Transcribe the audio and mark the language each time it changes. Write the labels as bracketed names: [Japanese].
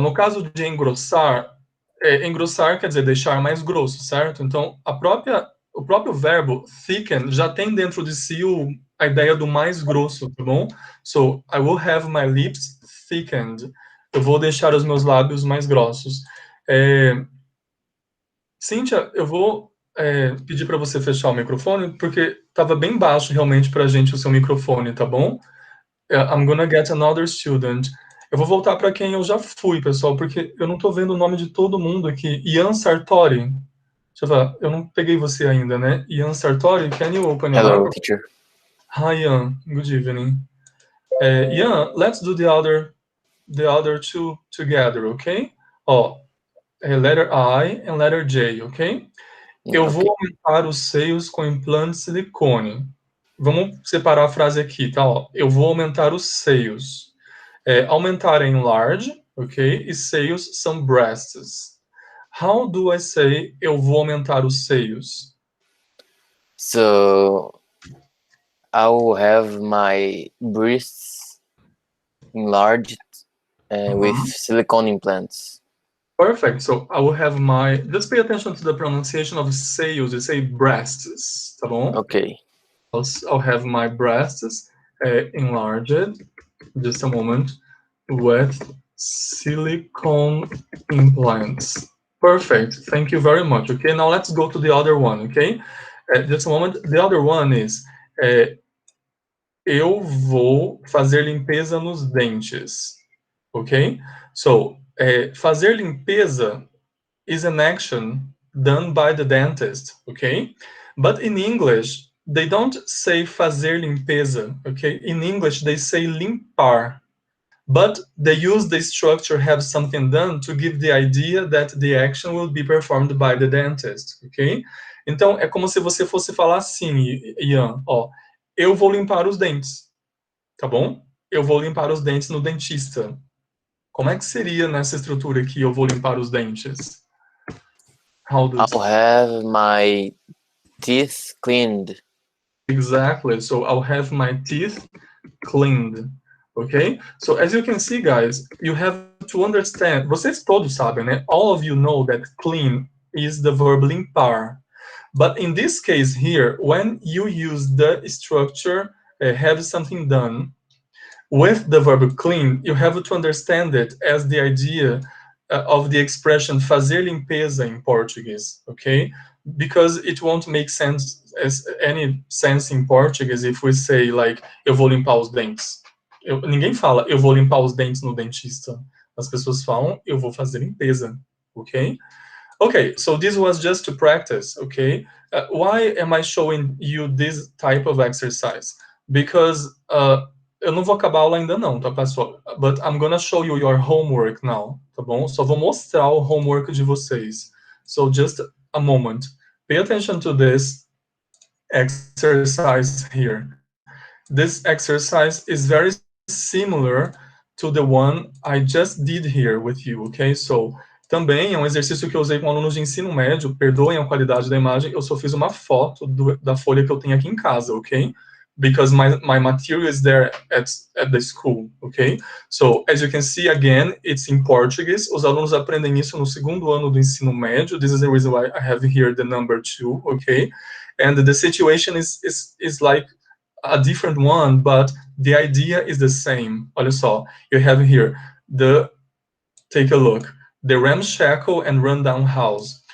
[Portuguese] No caso de engrossar, engrossar quer dizer deixar mais grosso, certo? Então, o próprio verbo thicken já tem dentro de si a ideia do mais grosso, tá bom? [English] So, I will have my lips thickened. [Portuguese] Eu vou deixar os meus lábios mais grossos. Cíntia, eu vou pedir para você fechar o microfone, porque estava bem baixo realmente para a gente o seu microfone, tá bom? [English] I'm gonna get another student. [Portuguese] Eu vou voltar para quem eu já fui, pessoal, porque eu não estou vendo o nome de todo mundo aqui. Ian Sartori. Deixa eu ver, eu não peguei você ainda, né? [English] Ian Sartori, can you open your Hello, microphone? teacher. Hi, Ian. Good evening. Ian, let's do the other two together, okay? Ó, letter I and letter J, ok? [Portuguese] Eu vou aumentar os seios com implante de silicone. Vamos separar a frase aqui, tá? Ó, eu vou aumentar os seios. Aumentar é enlarge, ok? E seios são breasts. [English] How do I say [Portuguese] eu vou aumentar os seios? [English] So, I will have my breasts enlarged with silicone implants. Perfect. So, I will have my... Just pay attention to the pronunciation of seios. You say breasts, [Portuguese] tá bom? [English] Okay. I'll have my breasts enlarged, just a moment, with silicone implants. Perfect. Thank you very much. Okay, now let's go to the other one, okay? Just a moment. The other one is eu vou fazer limpeza nos dentes, ok? So, [Portuguese] fazer limpeza [English] is an action done by the dentist, okay? But in English, they don't say [Portuguese] fazer limpeza, [English] okay? In English, they say limpar. But they use the structure have something done to give the idea that the action will be performed by the dentist, ok? [Portuguese] Então, é como se você fosse falar assim, Ian, ó, eu vou limpar os dentes, tá bom? Eu vou limpar os dentes no dentista. Como é que seria nessa estrutura aqui, eu vou limpar os dentes? [English] I'll have my teeth cleaned. Exactly, so I'll have my teeth cleaned. Okay? So as you can see, guys, you have to understand, [Portuguese] vocês todos sabem, né? [English] All of you know that clean is the verb limpar. But in this case here, when you use the structure, have something done, with the verb clean, you have to understand it as the idea of the expression [Portuguese] fazer limpeza [English] in Portuguese, okay? Because it won't make sense as any sense in Portuguese if we say like, [Portuguese] eu vou limpar os dentes. Ninguém fala, eu vou limpar os dentes no dentista. As pessoas falam, eu vou fazer limpeza, ok? [English] Okay, so this was just to practice, okay? Why am I showing you this type of exercise? [Portuguese] Because eu não vou acabar a aula ainda não, tá, pessoal? [English] But I'm gonna show you your homework now, [Portuguese] tá bom? Só vou mostrar o homework de vocês. [English] So just a moment. Pay attention to this exercise here. This exercise is very similar to the one I just did here with you, okay? [Portuguese] So, também é um exercício que eu usei com alunos de ensino médio, perdoem a qualidade da imagem, eu só fiz uma foto da folha que eu tenho aqui em casa, ok? [English] Because my material is there at the school, okay? So, as you can see, again, it's in Portuguese. [Portuguese] Os alunos aprendem isso no segundo ano do ensino médio. [English] This is the reason why I have here the number 2, okay? And the situation is like a different one, but the idea is the same. [Portuguese] Olha só, [English] you have here take a look, the ramshackle and rundown house.